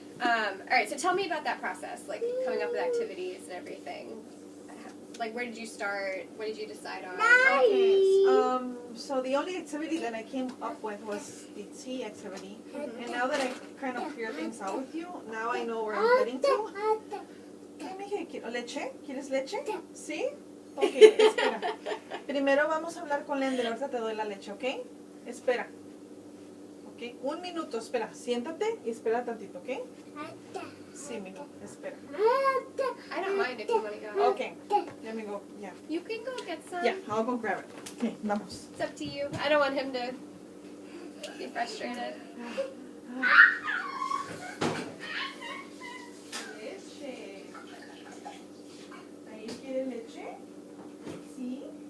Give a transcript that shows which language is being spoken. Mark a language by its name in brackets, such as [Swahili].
[English] All right, so tell me about that process, like coming up with activities and everything. Like, where did you start? What did you decide on? Okay. So the only activity that I came up with was the tea activity. And now that I kind of clear things out with you, now I know where I'm heading to. [Spanish] ¿Qué, mija? ¿Quiero leche? ¿Quieres leche? ¿Sí? Ok, espera. Primero vamos a hablar con Lender. Ahorita te doy la leche, ¿ok? Espera. Ok, 1 minuto, espera. Siéntate y espera tantito, ¿ok? Sí, mijo, espera. [English] I don't mind if you want to go. Okay, let me go. Yeah. You can go get some. Yeah, I'll go grab it. Okay, [Spanish] vamos. [English] It's up to you. I don't want him to be frustrated. [Spanish] Leche. ¿Ahí quiere leche? Sí.